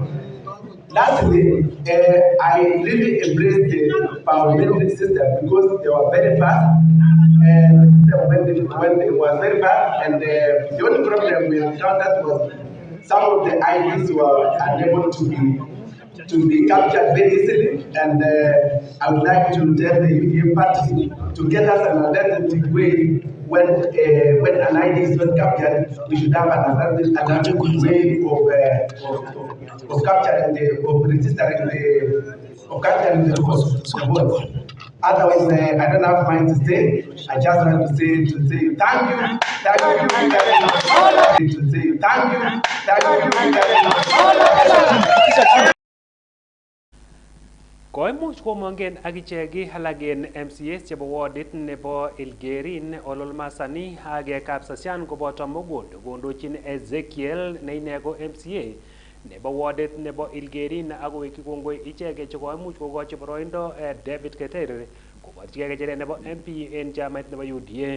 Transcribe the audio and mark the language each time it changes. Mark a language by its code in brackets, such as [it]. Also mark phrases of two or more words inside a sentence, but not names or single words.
[en] Lastly, I really embraced the parliamentary system because they were very fast, and the system when it was very fast, and the only problem we encountered was some of the IDs were unable to be captured very easily, and I would like to tell the UDA party to get us an alternative way when an ID is not captured. We should have an alternative way of capturing of registering the votes. Otherwise, I don't have mind to say. I just want to say thank you, [sgc] Koimuch komongen akichek alak en MCAs chebo wardit nebo Ilgerin Ololmasani ak Kapsasian koboto Mogondo kondochin Ezekiel ne ine ko MCA nebo wardit nebo Ilgerin ak kowekyi kongoi icheket che koimuch kokochi boroindo David Keter koborchigei kecheret nebo MP en chamait nebo UDA.